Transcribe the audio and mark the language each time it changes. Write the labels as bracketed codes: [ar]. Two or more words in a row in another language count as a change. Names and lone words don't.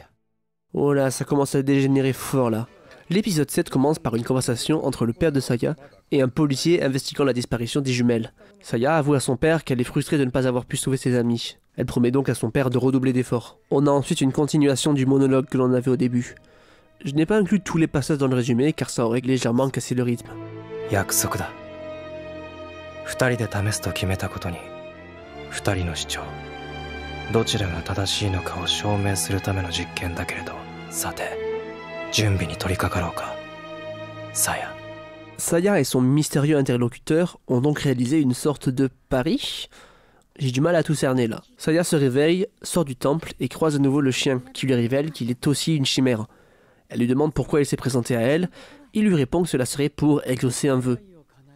[fr] Oh là, ça commence à dégénérer fort là. L'épisode 7 commence par une conversation entre le père de Saya et un policier investiguant la disparition des jumelles. Saya avoue à son père qu'elle est frustrée de ne pas avoir pu sauver ses amis. Elle promet donc à son père de redoubler d'efforts. On a ensuite une continuation du monologue que l'on avait au début. Je n'ai pas inclus tous les passages dans le résumé car ça aurait légèrement cassé le rythme. [ja] 約束だ。二人で試すと決めたことに、二人の主張、どちらが正しいのかを証明するための実験だけれど、さて。準備に取り掛かろうか。Saya. [fr] Saya et son mystérieux interlocuteur ont donc réalisé une sorte de pari. J'ai du mal à tout cerner là. Saya se réveille, sort du temple et croise à nouveau le chien, qui lui révèle qu'il est aussi une chimère. Elle lui demande pourquoi il s'est présenté à elle. Il lui répond que cela serait pour exaucer un vœu.